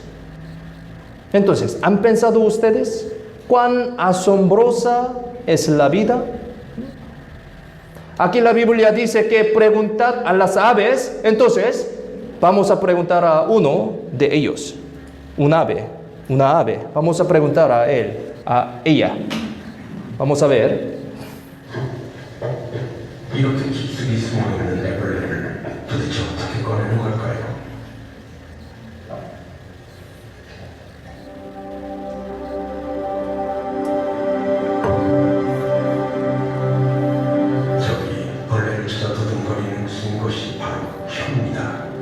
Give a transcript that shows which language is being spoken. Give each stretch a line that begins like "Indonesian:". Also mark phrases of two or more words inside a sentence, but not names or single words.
Spanish: Entonces, ¿han pensado ustedes cuán asombrosa es la vida? Aquí la Biblia dice que preguntad a las aves. Entonces, vamos a preguntar a uno de ellos. Una ave. Vamos a preguntar a él, a ella. Vamos a ver.
Korean: 이렇게 깊숙이 숨어있는 애벌레를 도대체 어떻게 꺼내는 걸까요? 저기 벌레를 찾아 두둥거리는 긴 것이 바로 혀입니다.